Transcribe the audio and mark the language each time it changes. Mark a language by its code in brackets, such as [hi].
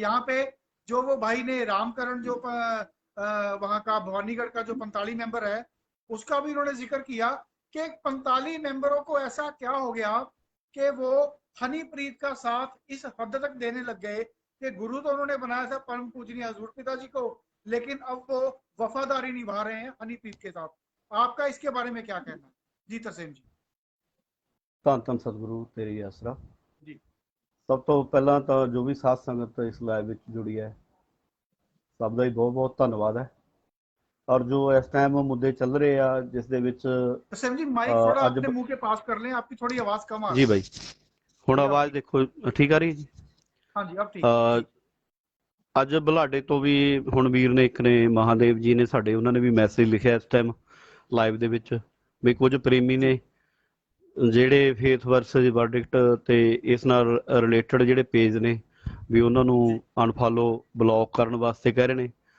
[hi] यहाँ पे जो वो भाई ने रामकरण जो वहां का भवानीगढ़ का जो 45 मेंबर है, उसका भी उन्होंने जिक्र किया कि 45 मेंबरों को ऐसा क्या हो गया कि वो हनीप्रीत का साथ इस हद तक देने लग गए कि गुरु तो उन्होंने बनाया था परम पूजनीय हजूर पिताजी को, लेकिन अब वो वफादारी निभा रहे हैं हनीप्रीत के साथ। आपका इसके बारे में क्या कहना है जी तरसेम जी। [pa] ਧੰਨ ਧੰਨ ਸਤਿਗੁਰੂ ਤੇਰੀ ਆਸਰਾ ਜੀ। ਸਭ ਤੋਂ ਪਹਿਲਾਂ ਤਾਂ ਜੋ ਵੀ ਸਾਧ ਸੰਗਤ ਇਸ ਲਾਈਵ ਵਿੱਚ ਜੁੜੀ ਹੈ, ਸਭ ਦਾ ਹੀ ਬਹੁਤ ਬਹੁਤ ਧੰਨਵਾਦ ਹੈ। [hi] ਔਰ जो इस टाइम मुद्दे चल रहे हैं जिस दे विच तरसेम जी माइक थोड़ा अपने मुंह के पास कर लें, आपकी थोड़ी आवाज कम आ रही जी भाई, हुण आवाज देखो ठीक आ रही है जी। हाँ जी अब ठीक। [pa] ਅੱਜ ਬੁਲਾਡੇ ਤੋਂ ਵੀ ਹੁਣ ਵੀਰ ਨੇ ਇੱਕ ਨੇ ਮਹਾਦੇਵ ਜੀ ਨੇ ਸਾਡੇ, ਉਹਨਾਂ ਨੇ ਵੀ ਮੈਸੇਜ ਲਿਖਿਆ ਇਸ ਟਾਈਮ ਲਾਈਵ ਦੇ ਵਿੱਚ ਵੀ ਕੁਝ ਪ੍ਰੇਮੀ ਨੇ ਜਿਹੜੇ ਫੇਥ ਵਰਸਸ ਵਰਡਿਕਟ ਤੇ ਇਸ ਨਾਲ ਰਿਲੇਟਡ ਜਿਹੜੇ ਪੇਜ ਨੇ ਵੀ ਉਹਨਾਂ ਨੂੰ ਅਨਫਾਲੋ ਬਲੌਕ ਕਰਨ ਵਾਸਤੇ ਕਹਿ ਰਹੇ ਨੇ,